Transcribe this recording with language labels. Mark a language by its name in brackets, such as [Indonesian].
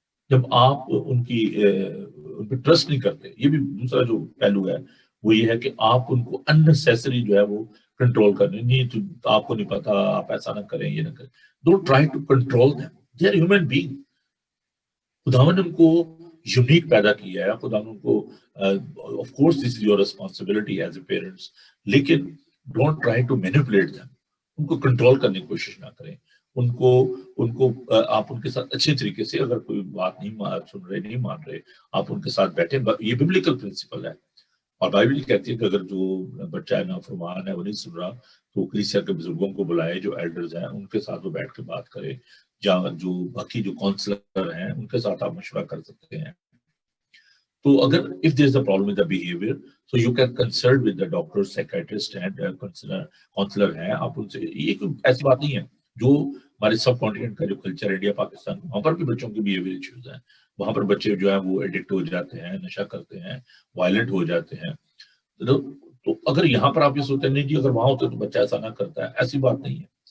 [Urdu] جب آپ ان پہ ٹرسٹ نہیں کرتے, یہ بھی دوسرا جو پہلو ہے وہ یہ ہے کہ آپ ان کو اننیسیسری جو ہے وہ کنٹرول کرنے, نہیں تو آپ کو نہیں پتا, آپ ایسا نہ کریں, یہ نہ کریں. [English] Don't try to control them. They are human being. [Urdu] خداوند نے ان کو یونیک پیدا کیا ہے. خداوند ان کو [English] of course this is your responsibility as a parents, لیکن don't try to manipulate them. [Urdu] ان کو کنٹرول کرنے کی کوشش نہ کریں. ان کو آپ ان کے ساتھ اچھے طریقے سے, اگر کوئی بات نہیں سن رہے, نہیں مان رہے, آپ ان کے ساتھ بیٹھیں. یہ ببلیکل پرنسپل ہے. اور بائبل کہتی ہے کہ اگر جو بچہ ہے نافرمان ہے, وہ نہیں سن رہا, تو کلیسیا کے بزرگوں کو بلائے, جو ایلڈرز ہیں ان کے ساتھ وہ بیٹھ کے بات کرے, یا جو باقی جو کاؤنسلر ہیں ان کے ساتھ آپ مشورہ کر سکتے ہیں. تو اگر [English] if there is a problem with the behavior, so you can consult with the doctor, psychiatrist and counselor ہیں. [Urdu] آپ ان سے, یہ کوئی ایسی بات نہیں ہے. جو ہمارے سب کانٹیننٹ کا جو کلچر انڈیا پاکستان, وہاں پر بھی بچوں کے بیہیویئر ایشوز ہیں. وہاں پر بچے جو ہیں وہ ایڈکٹ ہو جاتے ہیں, نشہ کرتے ہیں, وائلنٹ ہو جاتے ہیں. تو اگر یہاں پر آپ یہ سوچتے ہیں نہیں جی اگر وہاں ہوتے تو بچہ ایسا نہ کرتا ہے, ایسی بات نہیں ہے.